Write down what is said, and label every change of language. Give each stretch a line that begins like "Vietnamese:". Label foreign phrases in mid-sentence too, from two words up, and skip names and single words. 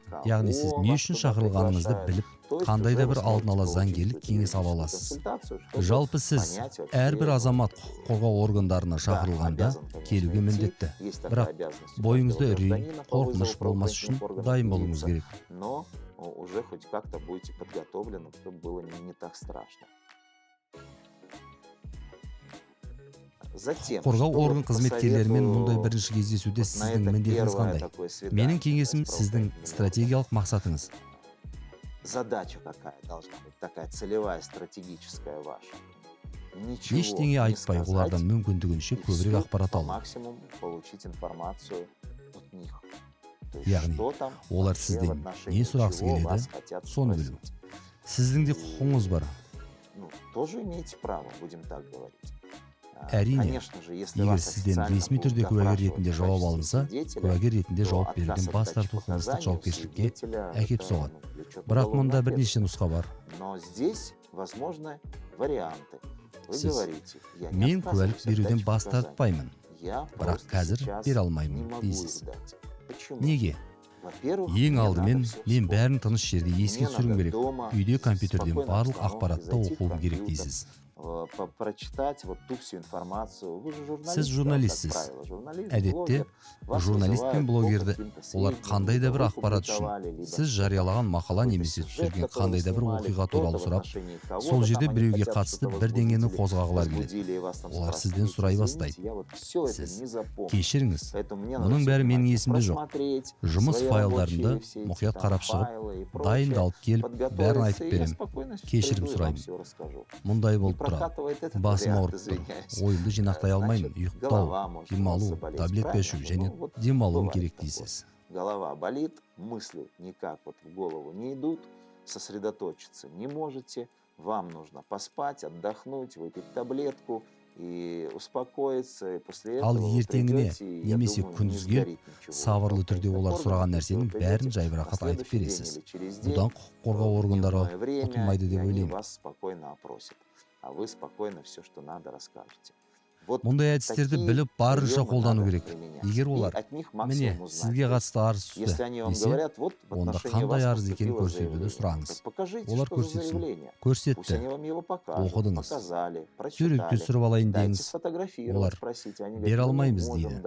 Kazakh: Яғни сіз не үшін шақырылғаныңызды біліп, қандай да бір алдын ала заңгерлік кеңес ала аласыз. Жалпы сіз әрбір азамат құқық қорғау органдарына шақырылғанда келуге міндетті. Бірақ бойыңызда үрей, қорқыныш болмас үшін дайын болуыңыз керек.
Russian: Но уже хоть как-то будете подготовлены, чтобы было не так страшно.
Kazakh: Қорғау орган қызметкерлерімен мұндай бірінші кездесуде сіздің міндетіңіз қандай? Менің кеңесім сіздің стратегиялық мақсатыңыз.
Russian: Задача какая должна быть, такая целевая, стратегическая ваша.
Kazakh: Ештеңе айтпай, олардан мүмкіндігінше көбірек ақпарат алу.
Russian: Максимум получить информацию от них.
Kazakh: Яғни, олар сізден не сұрағысы келеді, соны білу. Сіздің де құқыңыз бар.
Russian: Тоже имеете право, будем так говорить.
Kazakh: Әрине, егер сізден ресми түрде куәгер ретінде жауап алынса, куәгер ретінде жауап беруден бас тарту қылмыстық жауапкершілікке әкеп соғады. Бірақ мұнда бірнеше нұсқа бар. Сіз, мен куәлік беруден бас тартпаймын, бірақ қазір бере алмаймын дейсіз. Неге? Ең алдымен, мен бәрін тыныш жерде еске түсіруім керек. Үйде компьютерден барлық ақпаратты оқуым керек дейсіз.
Russian: Прочитать вот ту всю информацию. Вы же журналист.
Kazakh: Сіз журналистсіз. Әдетте, журналист пен блогерді олар қандай да бір ақпарат үшін, сіз жариялаған мақала немесе түсірген қандай да бір оқиға туралы сұрап, сол жерде біреуге қатысты бірдеңені қозғағылар келеді. Олар сізден сұрай бастайды. Сіз, кешіріңіз, мұның бәрі менің есімде жоқ. Жұмыс файлдарында мұқият қарап шығып, дайындалып келіп, бәрін айтып берем. Кешірім сұраймын. Мұндай болып басым ауырып тұр. Ойымды жинақтай алмаймын. Ұйықтау, демалу, таблетка ішу және демалуым керек дейсіз.
Russian: Голова болит, мысли никак вот в голову не идут, сосредоточиться не можете. Вам нужно поспать, отдохнуть, выпить таблетку и успокоиться, и после этого вы придете,
Kazakh: немесе күндізге сабырлы түрде олар сұраған нәрсенің бәрін жайбарақат айтып бересіз. Бұдан құқық қорғау органдары құтылмайды деп ойлаймын.
Russian: А вы спокойно все, что надо, расскажете.
Kazakh: Мұндай әдістерді біліп барынша қолдану керек. Егер олар, міне, сізге қатысты арыз түсті десе, онда қандай арыз екенін көрсетуді сұраңыз. Олар көрсетсін. Көрсетті. Оқыдыңыз. Суретке түсіріп алайын деңіз. Олар, бере алмаймыз дейді.